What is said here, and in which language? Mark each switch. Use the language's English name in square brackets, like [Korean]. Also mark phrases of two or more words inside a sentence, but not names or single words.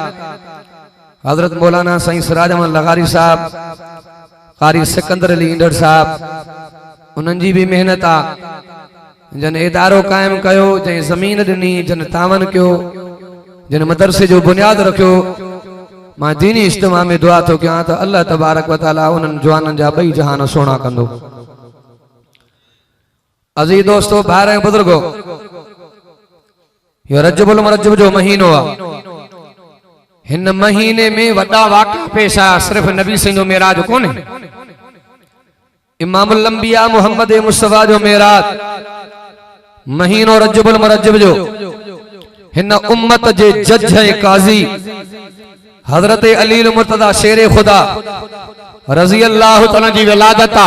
[Sindhi] हज़रत मौलाना साईं सिराज अहमद लगारी साहब कारी सिकंदर अली ईंदड़ साहब उन्हनि जी भी मेहनत आ। जन इदारो कायम कयो जंहिं ज़मीन ॾिनी जन तावन कयो जिन मदरसे जो बुनियाद रखियो। मां दीनी इज्तिमा में दुआ तो कयां त अल्लाह [Arabic] تبارك وتعالى [Sindhi] उन्हनि जवाननि जा ॿई जहान सोना कंदो। अज़ीज़ दोस्तों भाइर ऐं बुजुर्गो यो रजबुल मुरज्जब जो महीनो आ। हिन महीने में वॾा वाक़िआ पेश आया। सिर्फ नबी सिंह जो मेराज कोन्हे इमामुल अंबिया मुहम्मद मुस्तफा जो मेराज महीनो रजबुल मुरज्जब जो हिन उम्मत जे जज ऐं काज़ी हजरत अली मुर्तदा शेर खुदा [Arabic] رضي الله تعالى [Sindhi] जी विलादत आ।